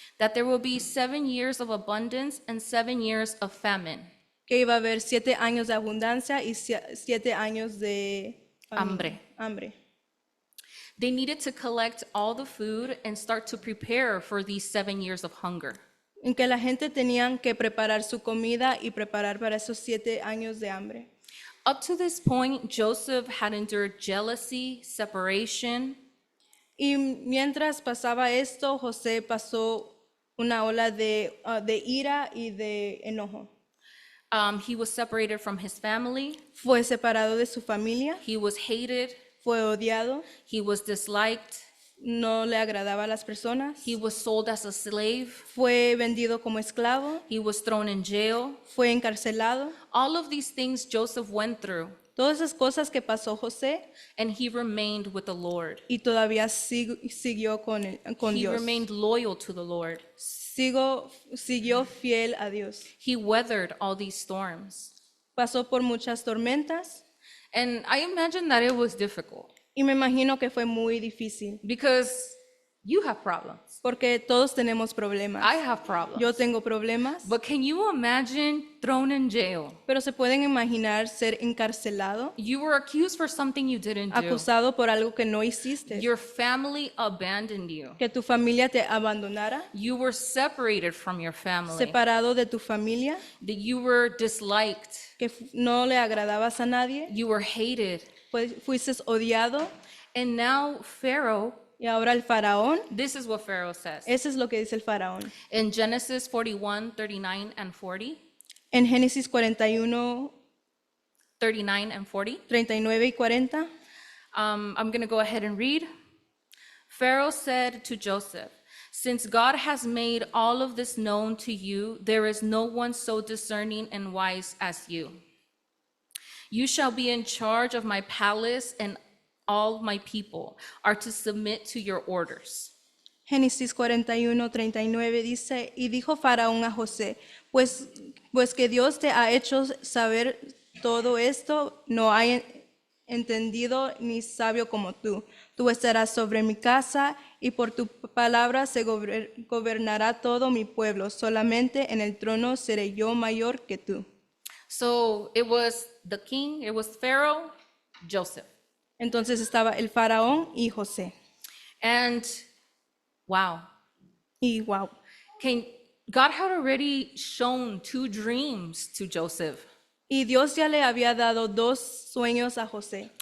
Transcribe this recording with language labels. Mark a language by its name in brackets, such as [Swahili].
[English] That there will be 7 years of abundance and 7 years of famine. [Spanish] Que iba a haber 7 años de abundancia y 7 años de hambre. [English] They needed to collect all the food and start to prepare for these 7 years of hunger. [Spanish] En que la gente tenían que preparar su comida y preparar para esos 7 años de hambre. [English] Up to this point, Joseph had endured jealousy, separation, [Spanish] Y mientras pasaba esto, José pasó una ola de ira y de enojo. [English] he was separated from his family, [Spanish] Fue separado de su familia, [English] he was hated, [Spanish] fue odiado, [English] he was disliked, [Spanish] no le agradaba a las personas, [English] he was sold as a slave, [Spanish] fue vendido como esclavo, [English] he was thrown in jail. [Spanish] fue encarcelado. [English] All of these things Joseph went through, [Spanish] Todas esas cosas que pasó José [English] and he remained with the Lord. [Spanish] y todavía siguió con [English] He [Spanish] Dios. [English] remained loyal to the Lord. [Spanish] Siguió fiel a Dios. [English] He weathered all these storms. [Spanish] Pasó por muchas tormentas [English] And I imagine that it was difficult [Spanish] y me imagino que fue muy difícil [English] because you have problems. [Spanish] porque todos tenemos problemas. [English] I have problems. [Spanish] Yo tengo problemas, [English] But can you imagine thrown in jail? [Spanish] pero se pueden imaginar ser encarcelado, [English] You were accused for something you didn't do. [Spanish] acusado por algo que no hiciste, [English] Your family abandoned you. [Spanish] que tu familia te abandonara, [English] You were separated from your family. [Spanish] separado de tu familia, [English] That you were disliked. [Spanish] que no le agradabas a nadie, [English] You were hated. [Spanish] fuiste odiado, [English] And now Pharaoh, [Spanish] y ahora el faraón, [English] this is what Pharaoh says. [Spanish] eso es lo que dice el faraón. [English] In Genesis 41, 39 and 40, [Spanish] En Génesis 41, [English] 39 and 40, [Spanish] 39 y 40, [English] I'm going to go ahead and read. Pharaoh said to Joseph, "Since God has made all of this known to you, there is no one so discerning and wise as you. You shall be in charge of my palace, and all my people are to submit to your orders." [Spanish] Génesis 41, 39 dice, y dijo Faraón a José, pues que Dios te ha hecho saber todo esto, no hay entendido ni sabio como tú. Tú estarás sobre mi casa y por tu palabra se gobernará todo mi pueblo. Solamente en el trono seré yo mayor que tú. [English] So it was the king, it was Pharaoh, Joseph. [Spanish] Entonces estaba el faraón y José. [English] And wow, [Spanish] Y wow, [English] God had already shown 2 dreams to Joseph. [Spanish] y Dios ya le había dado 2 sueños a José.